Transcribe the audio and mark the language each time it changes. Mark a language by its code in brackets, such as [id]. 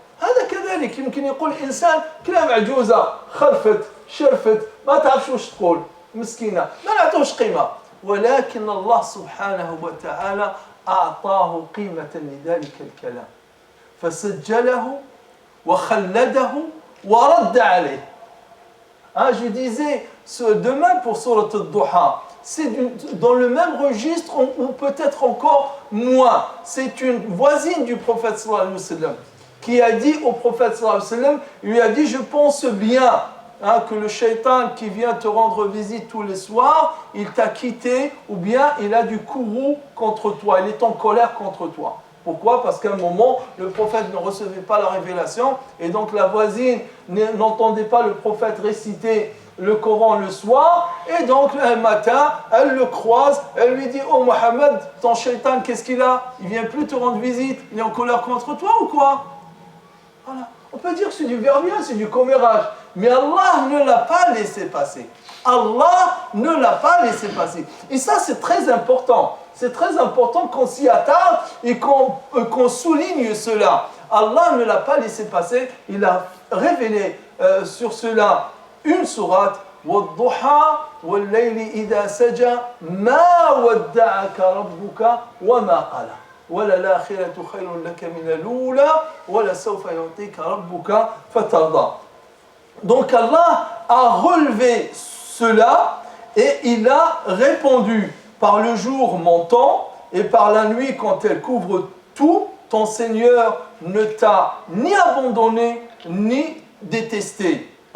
[ar] هذا كذلك يمكن يقول إنسان كلام عجوزة خرفت شرفت ما تعرفش وش تقول مسكينة ما نعطوش قيمة ولكن الله سبحانه وتعالى أعطاه قيمة لذلك الكلام فسجله وخلده ورد عليه. [fr] Je disais demain pour Surat al-Duha, c'est dans le même registre ou peut-être encore moins. C'est une voisine du prophète sallallahu alayhi wa sallam qui a dit au prophète sallallahu alayhi wa sallam, il lui a dit je pense bien que le shaitan qui vient te rendre visite tous les soirs, il t'a quitté ou bien il a du courroux contre toi, il est en colère contre toi. Pourquoi? Parce qu'à un moment, le prophète ne recevait pas la révélation et donc la voisine n'entendait pas le prophète réciter le Coran le soir et donc un matin, elle le croise, elle lui dit « Oh Mohammed, ton shaitan, qu'est-ce qu'il a? Il vient plus te rendre visite, il est en colère contre toi ou quoi ?» Voilà. On peut dire que c'est du verbier, c'est du commérage, mais Allah ne l'a pas laissé passer. Allah ne l'a pas laissé passer. Et ça, c'est très important. C'est très important qu'on s'y attarde et qu'on souligne cela. Allah ne l'a pas laissé passer. Il a révélé sur cela une sourate [ar] وَالضُّحَى وَاللَّيْلِ إِذَا سَجَى مَا وَدَّعَكَ رَبُّكَ وَمَا قَلَى وَلَلْآخِرَةُ خَيْرٌ لَكَ مِنَ الْأُولَى وَلَسَوْفَ يُعْطِيكَ رَبُّكَ فَتَرْضَى. [fr] Donc Allah a relevé cela et il a répondu par le jour montant et par la nuit quand elle couvre tout, ton Seigneur ne t'a ni abandonné ni détesté.